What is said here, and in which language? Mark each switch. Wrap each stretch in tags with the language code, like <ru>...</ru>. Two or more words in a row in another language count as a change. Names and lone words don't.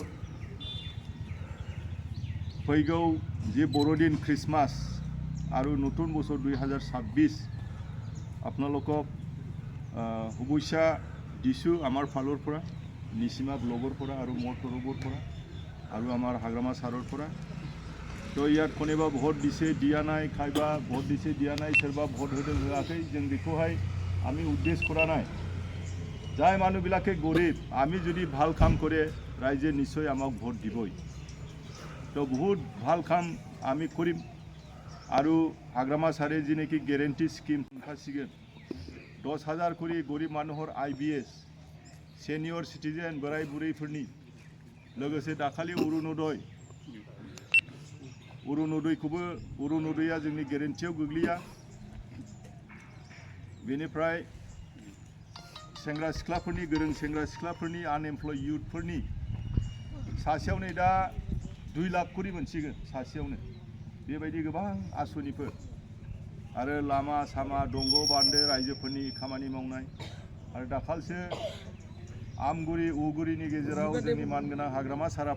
<as>ফৈগৌ যি বড়দিন খ্ৰীষ্টমাছ আৰু নতুন বছৰ 2026 আপোনালোকক শুভেচ্ছা দিছোঁ আমাৰ ফালৰ পৰা নিচিমা ব্লগৰ পৰা আৰু মোৰ তৰফৰ পৰা আৰু আমাৰ হাগ্ৰামা ছাৰৰ পৰা তো ইয়াত কোনোবা ভোট দিছে দিয়া নাই খাইবা ভোট দিছে দিয়া নাই সোৰবা ভোট হোৱাকৈ</as> <brx>जों बेखौहाय</brx> <as>আমি উদ্দেশ্য কৰা নাই যাই মানুহবিলাকে গৰীব আমি যদি ভাল কাম কৰে ৰাইজে নিশ্চয় আমাক ভোট দিবই তো বহুত ভাল কাম আমি কৰিম আৰু হাগ্ৰামা ছাৰে যি নেকি</as> <en>guarantee scheme</en> <as>ওলাইছিল 10,000 কৰি গৰীব মানুহৰ IBS</as> <en>senior citizen</en> <brx>बोराय बुरैफोरनि लोगोसे दाखालि अरुणोदयखौबो जोंनि गेरेन्टियाव गोग्लैया बेनिफ्राय सेंग्रा सिख्लाफोरनि गोरों सेंग्रा सिख्लाफोरनि आनएमप्लय युथफोरनि सासेयावनो दा 2 लाख करि मोनसिगोन सासेयावनो बेबायदि गोबां आसनिफोर आरो लामा सामा दंग बान्दो रायजोफोरनि खामानि मावनाय आरो दाखालसो आमगुरि उगुरिनि गेजेराव जोंनि मानगोनां हाग्रामा सारा</brx>